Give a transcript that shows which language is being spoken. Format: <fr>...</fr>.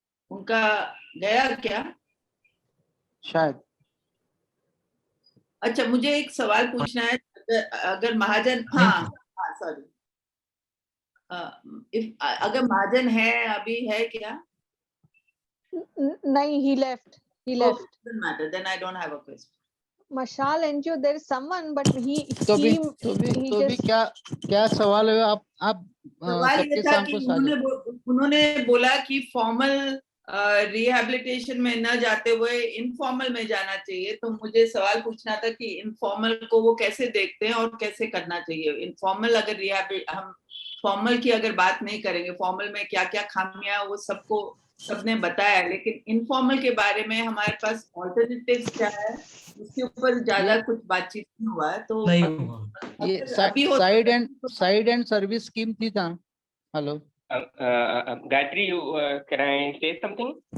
<hi>उनका गया क्या? शायद। अच्छा, मुझे एक सवाल पूछना है। अगर महाजन, हाँ सॉरी, अगर महाजन है अभी है क्या? नहीं,</hi> <en>he left. Doesn't matter, then I don't have a question. Mashal NGO, there is someone, but he</en> <hi>तो भी क्या सवाल है? आप सवाल ये था कि उन्होंने बोला कि फॉर्मल रिहैबिलिटेशन में न जाते हुए इनफॉर्मल में जाना चाहिए। तो मुझे सवाल पूछना था कि इनफॉर्मल को वो कैसे देखते हैं और कैसे करना चाहिए। इनफॉर्मल अगर हम फॉर्मल की अगर बात नहीं करेंगे, फॉर्मल में क्या क्या खामियां वो सबने बताया, लेकिन इनफॉर्मल के बारे में हमारे पास ऑल्टरनेटिव क्या है उसके ऊपर ज्यादा कुछ बातचीत नहीं हुआ है। तो ये साइड एंड सर्विस स्कीम थी था। Hello</hi> <en>Gayatri, can I say something?</en>